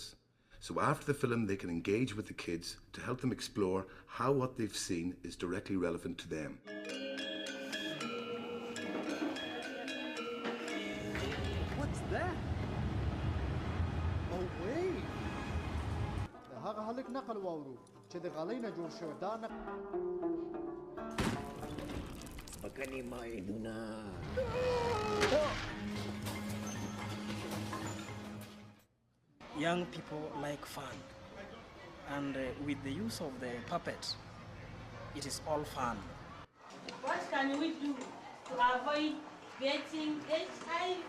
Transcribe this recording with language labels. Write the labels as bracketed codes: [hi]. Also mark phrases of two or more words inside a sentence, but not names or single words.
[en] So after the film they can engage with the kids to help them explore how what they've seen is directly relevant to them. What's that? Oh wait! [ps] هغه هلک نقل واورو چې د غالۍ نه جوړ شوی دا نقل سپکنې ماینونه [en] Young people like fun, and with the use of the puppet, it is all fun. What can we do to avoid getting HIV?